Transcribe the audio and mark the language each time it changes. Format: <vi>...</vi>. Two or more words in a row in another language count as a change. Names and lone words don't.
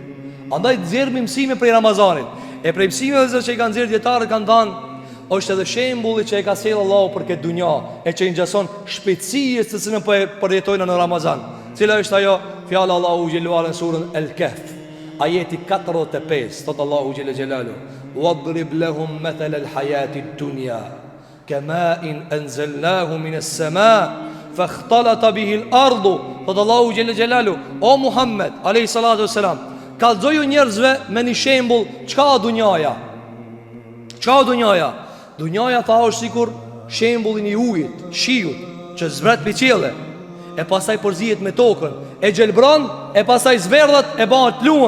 <sq>Andaj të zjerë mësime prej Ramazanit. E prej mësime dhe që i kanë zjerë djetarët kanë danë, është edhe shembulli që e ka sjellë Allahu për këtë dunja, e që i ngjason shpejtësisë të cilën po e përjetojnë në Ramazan. Cila është ajo fjala Allahu xhelal në surën El-Kahf, ajeti 45, thot Allahu xhelalu:</sq> <ar>"واضرب لهم مثل الحياة الدنيا كماء أنزلناه من السماء فاختلط به الأرض."</ar> <sq>Thot Allahu xhelalu: O Muhammed</sq> <ar>عليه الصلاة والسلام,</ar> <sq>kallzoju njerëzve me një shembull çka dunjaja. Çka dunjaja? Dunjaja ta është sikur shembullin i ujit, shiut që zbret pi qielle, e pasaj përzihet me tokën, e gjelbron, e pasaj zverdhat, e bëhet luën.</sq>